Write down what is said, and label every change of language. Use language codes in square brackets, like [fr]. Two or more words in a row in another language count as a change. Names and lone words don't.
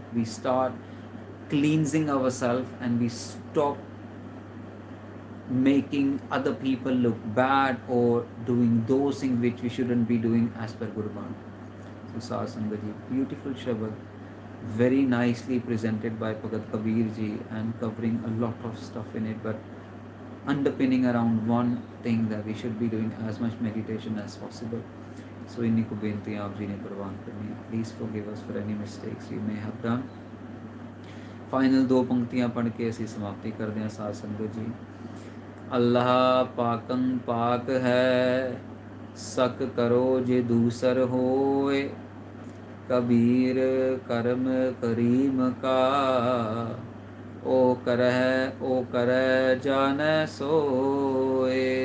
[en] We start cleansing ourselves and we stop making other people look bad or doing those things which we shouldn't be doing as per Gurbani. So Sasangaji, beautiful shabad, very nicely presented by Bhagat Kabeer ji and covering a lot of stuff in it, but underpinning around one thing, that we should be doing as much meditation as possible. [pa] So ਇੰਨੀਆਂ ਕੁ ਬੇਨਤੀਆਂ ਆਪ ਜੀ ਨੇ ਪਰਵਾਨ ਕਰਨੀ ਹੈ. [en] Please forgive us for any mistakes we may have done. [hi] फाइनल दो पंक्तियां पढ़ के ऐसी समाप्ति कर दें साथ संगत जी. अल्लाह पाकं पाक है, सक करो जे दूसर होए. कबीर कर्म करीम का, ओ करह जाने सोए.